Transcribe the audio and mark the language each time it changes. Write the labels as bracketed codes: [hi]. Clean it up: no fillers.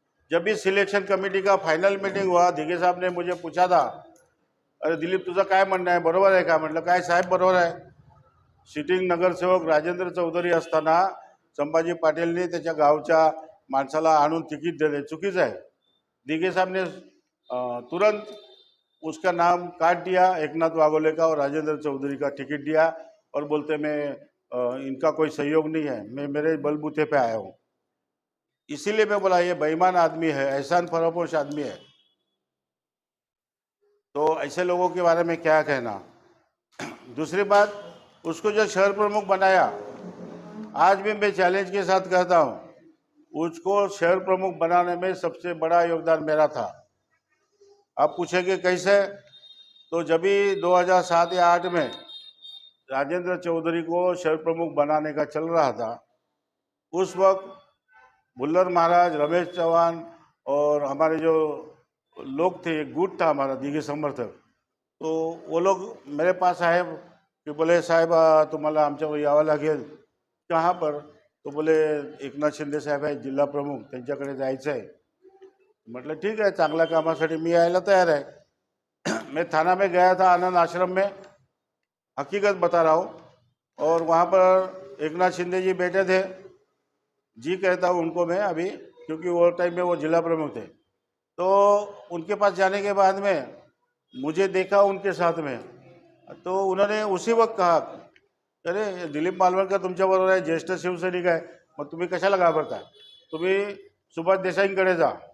[hi] जब भी selection committee का फाइनल मीटिंग हुआ, दिघे साहब ने मुझे पूछा था, [mr] अरे दिलीप तुझं काय म्हणणं आहे, बरोबर आहे का? म्हटलं काय साहेब बरोबर आहे। सिटिंग नगरसेवक राजेंद्र चौधरी असताना संभाजी पाटीलने त्याच्या गावच्या माणसाला आणून तिकीट दिले, चुकीचं आहे। [hi] दिघे साहब ने तुरंत उसका नाम काट दिया, एकनाथ वाघोले का और राजेंद्र चौधरी का टिकट दिया और बोलते मैं इनका कोई सहयोग नहीं है, मैं मेरे बलबूते पे आया हूँ। इसीलिए मैं बोला ये बेईमान आदमी है, एहसान फरामोश आदमी है। तो ऐसे लोगों के बारे में क्या कहना। दूसरी बात, उसको जो शहर प्रमुख बनाया, आज भी मैं चैलेंज के साथ कहता हूँ, उसको शहर प्रमुख बनाने में सबसे बड़ा योगदान मेरा था। आप पूछेंगे कैसे, तो जब भी 2007 या 8 में राजेंद्र चौधरी को शहर प्रमुख बनाने का चल रहा था, उस वक्त भुल्लर महाराज, रमेश चौहान और हमारे जो लोग थे, एक गुट था हमारा दीघे समर्थक, तो वो लोग मेरे पास आए कि बोले [mr] साहेब तुम्हाला आमच्यावर यावं लागेल। [hi] कहाँ पर? [mr] तो बोले एकनाथ शिंदे साहेब आहे जिल्हा प्रमुख, त्यांच्याकडे जायचं आहे। [hi] मतलब ठीक है, [mr] चांगल्या कामासाठी मी यायला तैयार है। [hi] मैं थाना में गया था, आनंद आश्रम में, हकीकत बता रहा हूँ। और वहाँ पर एकनाथ शिंदे जी बैठे थे, जी कहता हूँ उनको मैं अभी, क्योंकि वो टाइम में वो जिला प्रमुख थे। तो उनके पास जाने के बाद में मुझे देखा उनके साथ में, तो उन्होंने उसी वक्त कहा, [mr] अरे दिलीप मालवणकर तुमच्याबरोबर आहे, ज्येष्ठ शिवसैनिक आहे, मग तुम्ही कशाला घाबरता, तुम्ही सुभाष देसाईंकडे जा।